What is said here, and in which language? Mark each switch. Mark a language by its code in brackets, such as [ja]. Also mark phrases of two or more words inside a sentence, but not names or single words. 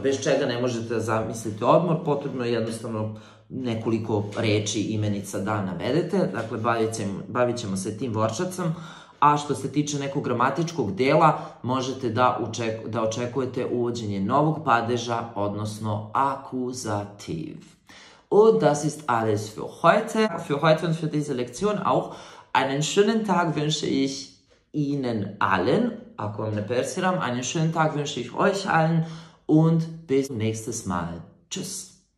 [sr] Bez čega ne možete da zamislite odmor, potrebno je jednostavno nekoliko reči, imenica da navedete, dakle bavit ćemo se tim vorčacom, a što se tiče nekog gramatičkog dela, možete da očekujete uvođenje novog padeža, odnosno akuzativ. [de] Und das ist alles für heute. Für heute und für diese Lektion auch einen schönen Tag wünsche ich Ihnen allen, [sr] ako vam ne persiram, [de] einen schönen Tag wünsche ich euch allen und bis nächstes Mal. Tschüss.